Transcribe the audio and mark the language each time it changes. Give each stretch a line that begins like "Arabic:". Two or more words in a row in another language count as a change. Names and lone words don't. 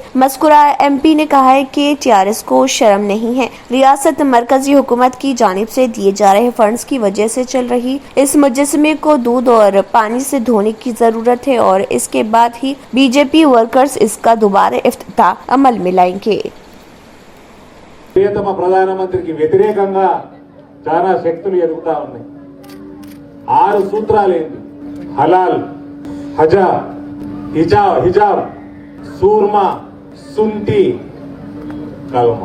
Urdu: مذکورہ MP نے کہا ہے کہ TRS کو شرم نہیں ہے، ریاست مرکزی حکومت کی جانب سے دیے جا رہے فنڈز کی وجہ سے چل رہی اس مجسمے کو دودھ اور پانی سے دھونے کی ضرورت ہے اور اس کے بعد ہی BJP ورکرز اس کا دوبارہ افتتاح عمل میں لائیں گے۔
Telugu: ప్రియతమ ప్రధానమంత్రికి వ్యతిరేకంగా చాలా శక్తులు ఎదుగుతా ఉన్నాయి। 6 సూత్రాలు ఏంటి? హలాల్, హిజాబ్, సూర్మా, సుంటి, కల్మ।